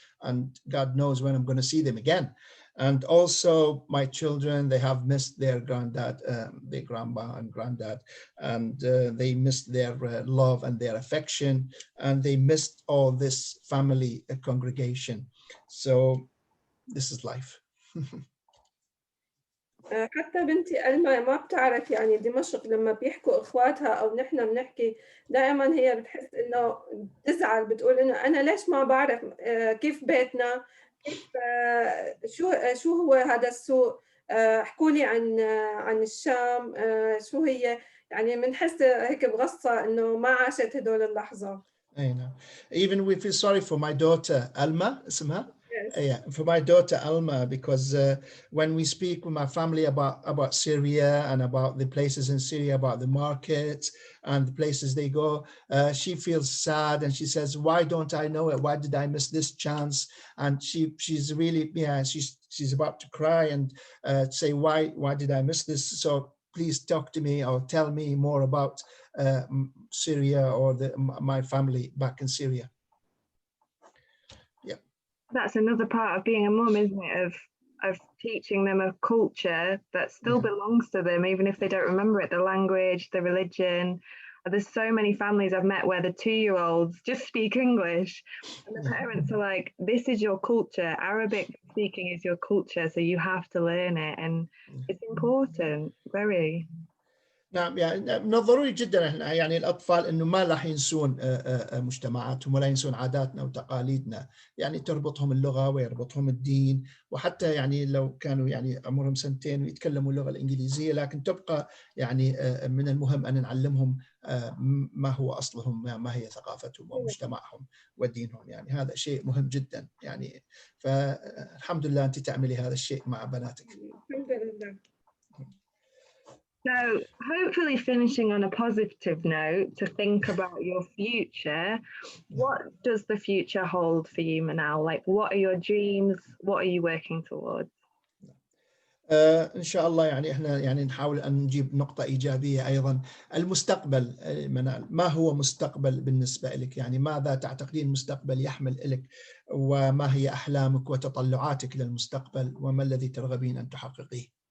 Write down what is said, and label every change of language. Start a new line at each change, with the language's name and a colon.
English: And God knows when I'm going to see them again. And also my children, they have missed their granddad, their grandma and granddad. And they missed their love and their affection. And they missed all this family congregation. So this is life.
Arabic: حتى بنتي ألما ما بتعرف، يعني دمشق لما بيحكوا إخواتها أو نحن بنحكي دائما هي بتحس إنه بتزعل، بتقول إنه أنا ليش ما بعرف كيف بيتنا، كيف شو هو هذا السوق، احكوا لي عن الشام، شو هي، يعني بنحس هيك بغصة إنه ما عاشت هدول اللحظات.
English: I know. Even we feel sorry for my daughter Alma
Arabic: اسمها.
English: Yeah, for my daughter Alma, because when we speak with my family about Syria and about the places in Syria, about the markets and the places they go, she feels sad and she says, "Why don't I know it? Why did I miss this chance?" And she's really, yeah, she's about to cry and say, "Why did I miss this?" So please talk to me or tell me more about Syria or my family back in Syria. That's another part of being a mum, isn't it? Of teaching them a culture that still belongs to them, even if they don't remember it, the language, the religion. There's so many families I've met where the 2-year-olds just speak English and the parents are like, this is your culture. Arabic speaking is your culture, so you have to learn it. And it's important, very.
Arabic: نعم يعني من الضروري جدا احنا يعني الاطفال انه ما راح ينسون مجتمعاتهم ولا ينسون عاداتنا وتقاليدنا، يعني تربطهم اللغه ويربطهم الدين، وحتى يعني لو كانوا يعني عمرهم 2 سنين ويتكلموا اللغه الانجليزيه، لكن تبقى يعني من المهم ان نعلمهم ما هو اصلهم، ما هي ثقافتهم ومجتمعهم ودينهم، يعني هذا شيء مهم جدا يعني. فالحمد لله انت تعملي هذا الشيء مع بناتك. الحمد لله.
English: So hopefully finishing on a positive note to think about your future, what does the future hold for you, Manal? Like, what are your dreams? What are you working towards?
Arabic: إن شاء الله يعني إحنا يعني نحاول أن نجيب نقطة إيجابية أيضا. المستقبل منال، ما هو مستقبل بالنسبة لك؟ يعني ماذا تعتقدين المستقبل يحمل لك؟ وما هي أحلامك وتطلعاتك للمستقبل؟ وما الذي ترغبين أن تحققيه؟